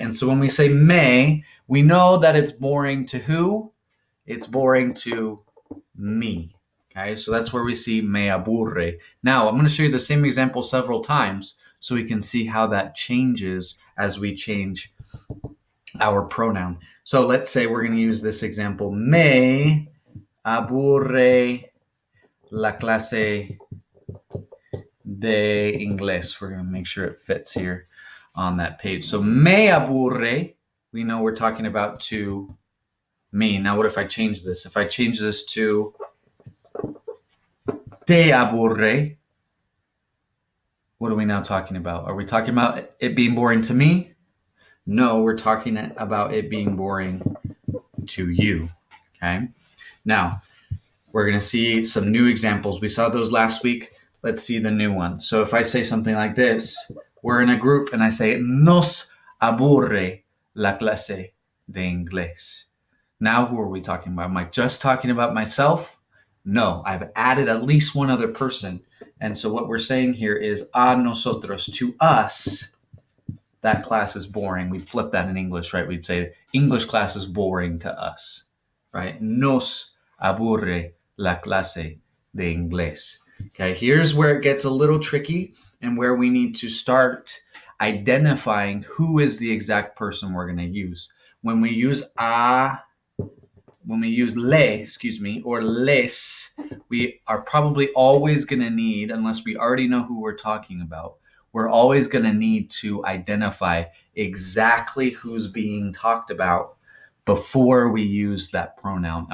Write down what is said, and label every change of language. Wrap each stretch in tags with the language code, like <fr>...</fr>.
<en>And so when we say me, we know that it's boring to who? It's boring to me. Okay, so that's where we see</en> <es>me aburre.</es> <en>Now, I'm going to show you the same example several times so we can see how that changes as we change our pronoun. So let's say we're going to use this example.</en> <es>Me aburre la clase de inglés.</es> <en>We're going to make sure it fits here on that page. So</en> <es>me aburre,</es> <en>we know we're talking about to me. Now, what if I change this? If I change this to</en> <es>te aburre,</es> <en>what are we now talking about? Are we talking about it being boring to me? No, we're talking about it being boring to you. Okay. Now, we're going to see some new examples. We saw those last week. Let's see the new ones. So if I say something like this, we're in a group and I say,</en> <es>nos aburre la clase de inglés.</es> <en>Now, who are we talking about? Am I just talking about myself? No, I've added at least one other person. And so what we're saying here is</en> <es>a nosotros,</es> <en>to us, that class is boring. We flip that in English, right? We'd say English class is boring to us, right?</en> <es>Nos aburre la clase de inglés.</es> <en>Okay, here's where it gets a little tricky and where we need to start identifying who is the exact person we're going to use. When we use le, or les, we are probably always going to need, unless we already know who we're talking about, we're always going to need to identify exactly who's being talked about before we use that pronoun.</en>